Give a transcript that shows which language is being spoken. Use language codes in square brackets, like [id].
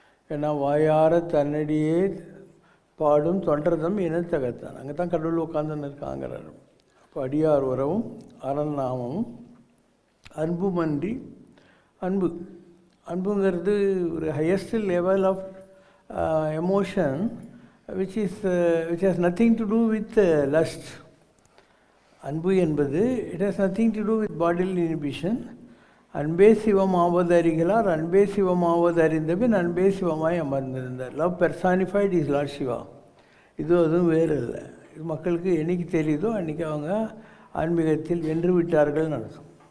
[ta] ஏன்னா வாயார தன்னடியே பாடும் தொண்டர்தம் இனத்தகத்தான், அங்கே தான் கடவுள் உட்காந்துன்னு இருக்காங்கிறார். அப்போ அடியார் உறவும் அரண் நாமமும் அன்புமன்றி, அன்பு அன்புங்கிறது ஒரு [en] Highest level of emotion which has nothing to do with lust. [ta] அன்பு என்பது [en] it has nothing to do with bodily inhibition. [ta] அன்பே சிவம் ஆவது அறிகளார், அன்பே சிவம் ஆவது அறிந்தபின் அன்பே சிவமாய் அமர்ந்திருந்தார். [en] Love personified is Lord Shiva. [ta] இது அதுவும் வேறு இல்லை. இது மக்களுக்கு என்றைக்கு தெரியுதோ அன்றைக்கி அவங்க ஆன்மீகத்தில் வென்று விட்டார்கள்னு அர்த்தம்.